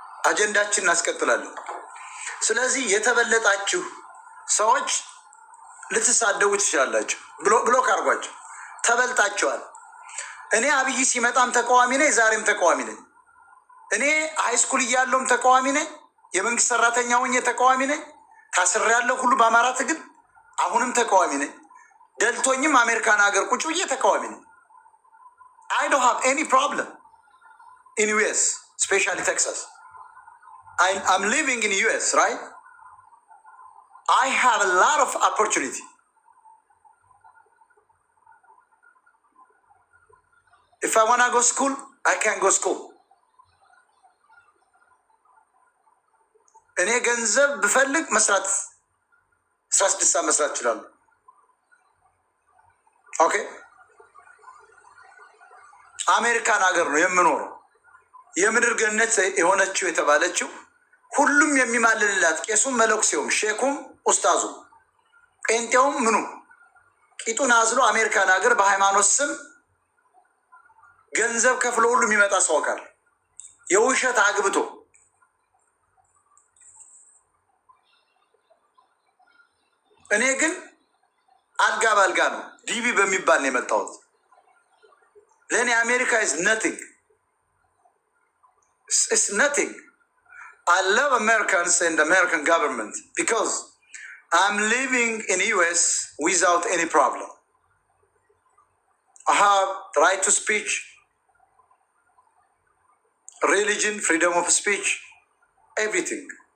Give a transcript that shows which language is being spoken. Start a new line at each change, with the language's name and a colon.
Amharic: አጀንዳችን እናስቀጥላለን። ስለዚህ የተበለጣችሁ ሰዎች ልትሳደቡ ትችላላችሁ። ብሎክ አድርጓቸው። ተበልጣችኋል። እኔ አብይ ሲመጣም ተቃዋሚ ነኝ፣ ዛሬም ተቃዋሚ ነኝ። እኔ ሃይስኩል እያለሁም ተቃዋሚ ነኝ፣ የመንግስት ሰራተኛ ሆኜ ተቃዋሚ ነኝ፣ ታስሬያለሁ ሁሉ በአማራ ትግል። አሁንም ተቃዋሚ ነኝ። ደልቶኝም አሜሪካን ሀገር ቁጭ ብዬ ተቃዋሚ ነኝ።
English: I don't have any problem in US, especially Texas. I'm living in US, right? I have a lot of opportunity. If I want to go school, I can go school.
Amharic: እኔ ገንዘብ ብፈልግ መስራት 16 ሰዓት መስራት እችላለሁ። ኦኬ። አሜሪካን ሀገር ነው የምኖረው። የምድር ገነት የሆነችው የተባለችው ሁሉም የሚማልልላት ቄሱም፣ መለኩሴውም፣ ሼኩም፣ ኡስታዙም፣ ጴንጤውም ምኑ ቂጡን አዝሎ አሜሪካን ሀገር በሃይማኖት ስም ገንዘብ ከፍሎ ሁሉ የሚመጣ ሰው ቃል የውሸት አግብቶ እኔ ግን አልጋ ባልጋ ነው ዲቪ በሚባል ነው የመጣሁት። ለእኔ አሜሪካ
English: is nothing. It's nothing. I love Americans and the American government because I'm living in US without any problem. I have right to speech, religion, freedom of speech, everything.